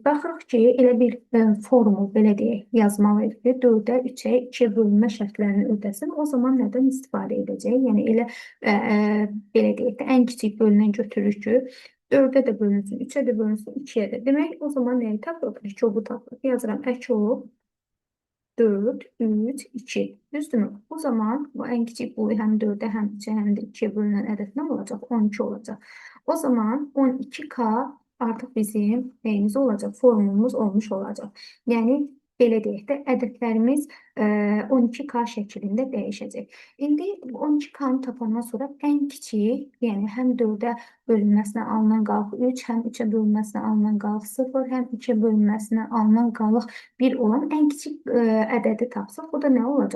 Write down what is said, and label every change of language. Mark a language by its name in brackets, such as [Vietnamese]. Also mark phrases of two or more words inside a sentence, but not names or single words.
[Azerbaijani] Baxırıq ki, elə bir formul belə deyək, yazmalıyıq ki, 4-ə 3-ə 2-yə bölünmə şərtlərini ödəsin. O zaman nədən istifadə edəcək? Yəni elə belə deyək də ən kiçik bölünən götürürük ki, 4-ə də bölünsün, 3-ə də bölünsün, 2-yə də. Demək, o zaman nəyi tapırıq? Əkobu tapırıq. Yazıram əkob 4, 3, 2. Düzdürmü? [Turkish] O zaman bu en küçük bu hem 4'e hem 3'e hem de 2'ye bölünen adet ne olacak? 12 olacak. O zaman 12K artık bizim neyimiz olacak? Formumuz olmuş olacak. [Azerbaijani] Yani belə deyək də ədədlərimiz 12K şəklində dəyişəcək. İndi 12K-nı tapandan sonra ən kiçik, yəni həm 4-ə bölünməsinə alınan qalıq 3, həm 3-ə bölünməsinə alınan qalıq 0, həm 2-ə bölünməsinə alınan qalıq 1 olan ən kiçik ədədi tapsaq, o da nə olacaq?